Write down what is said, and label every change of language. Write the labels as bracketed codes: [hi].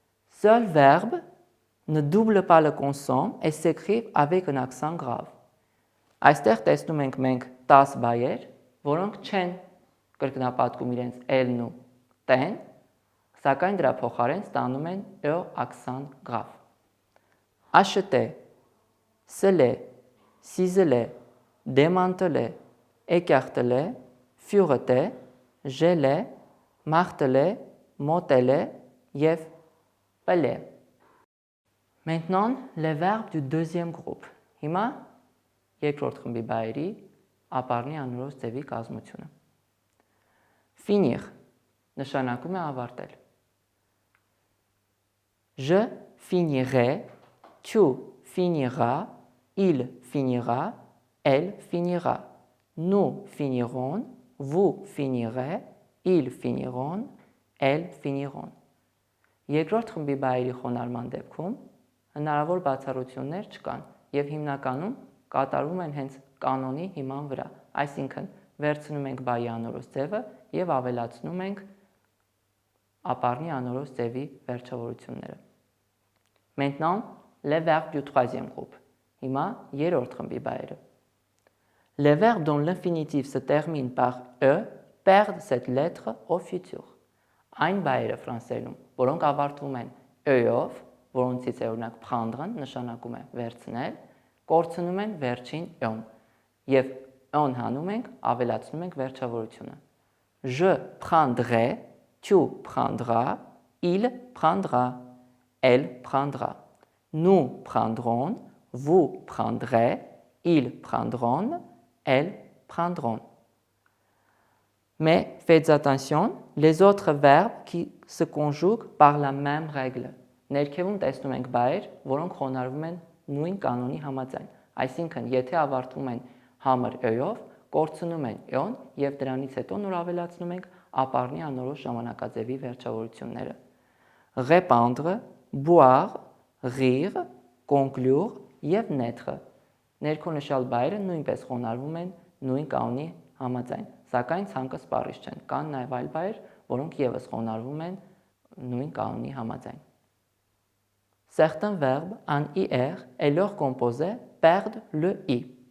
[fr] Seul verbe ne double pas le consonne et s'écrit avec un accent grave. [hy] Այստեղ տեսնում ենք մենք 10 բայեր, որոնք չեն կրկնապատկում իրենց L-ն ու T-ն, սակայն դրա փոխարեն ստանում են Յ accent grave. [fr] Acheter, sceller, ciseler, démanteler, écarteler, fureter, geler, marteler, moteler և peler. Maintenant, les verbes du deuxième groupe. [hy] Հիմա երկրորդ խմբի բայերի ապառնի անորոշ ձևի կազմությունը. Finir նշանակում է ավարտել. [fr] Je finirai, tu finiras, il finira, elle finira. Nous finirons, vous finirez, ils finiront, elles finiront. [hy] Երկրորդ խմբի բայերի խոնարհման դեպքում հնարավոր բացառություններ չկան և հիմնականում կատարվում են հենց կանոնի հիման վրա։ Այսինքն վերցնում ենք բայի անորոշ ձևը եւ ավելացնում ենք ապառնի անորոշ ձևի վերջավորությունները։ [fr] Maintenant, les verbes du troisième groupe. [hy] Հիմա երրորդ խմբի բայերը։ [fr] Les verbes dont l'infinitif se termine par e perdent cette lettre au futur. [hy] Այն բայերը ֆրանսերում, որոնք ավարտվում են e-ով, որոնցից է օրինակ prendre-ն նշանակում է վերցնել, կորցնում են վերջին e-ն եւ e-ն հանում ենք, ավելացնում ենք վերջավորությունը։ [fr] Je prendrai, tu prendras, il prendra, elle prendra. Nous prendrons, vous prendrez, ils prendront, elles prendront. Mais faites attention, les autres verbes qui se conjuguent par la même règle. [hy] Ներքևում տեսնում ենք բայեր, որոնք խոնարհվում են նույն կանոնի համաձայն։ Այսինքն, եթե ավարտվում են համր e-ով, կորցնում են e-ն եւ դրանից հետո նոր ավելացնում ենք ապառնի անորոշ ժամանակաձևի վերջավորությունները։ Répandre, boire, rire, conclure եւ naître։ Ներքո նշյալ բայերը նույնպես խոնարհվում են նույն կանոնի համաձայն, սակայն ցանկը սպառիչ չեն։ Կան նաեւ այլ բայեր, որոնք եւս խոնարհվում են նույն կանոնի համաձայն։ [fr] Certains verbes en IR et leur composé perdent le I.